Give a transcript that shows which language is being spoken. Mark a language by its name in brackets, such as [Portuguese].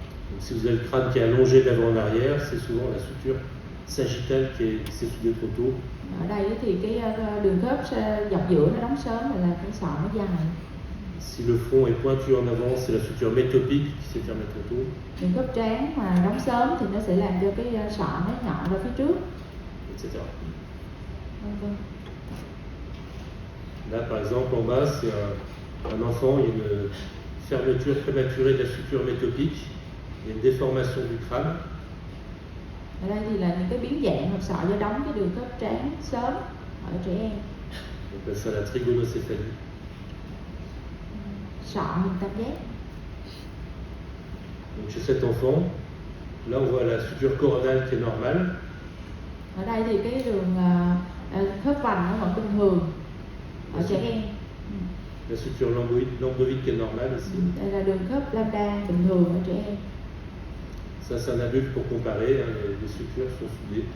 [French] Donc, si vous avez le crâne qui est allongé d'avant en arrière, c'est souvent la suture sagittale qui s'est soudée trop tôt. [Vietnamese] Ở đây thì cái đường khớp dọc giữa nó đóng sớm là cái sọ nó dài. [French] Si le front est pointu en avant, c'est la suture métopique qui s'est fermée trop tôt. [Vietnamese] Đường khớp trán mà đóng sớm thì nó sẽ làm cho cái sọ nó nhọn ra phía trước, [French] Etc. [Vietnamese] vân. [French] Là, par exemple, en bas, c'est un enfant, il y a une fermeture prématurée de la suture métopique, il y a une déformation du crâne. [Vietnamese] Ở đây thì là những cái biến dạng hộp sọ do đóng cái đường khớp trán sớm ở trẻ em. [French] On appelle ça la trigonocéphalie. [Vietnamese] Sọ hình tam giác. [French] Donc chez cet enfant, là on voit la suture coronale qui est normale. [Vietnamese] Ở đây thì cái đường khớp vành nó vẫn bình thường ở trẻ em. [French] La suture lambdoïde qui est normale ici. [Vietnamese] Đây là đường khớp lambda bình thường ở trẻ em. [French] Ça c'est un adulte pour comparer, hein, les sutures sont soudées.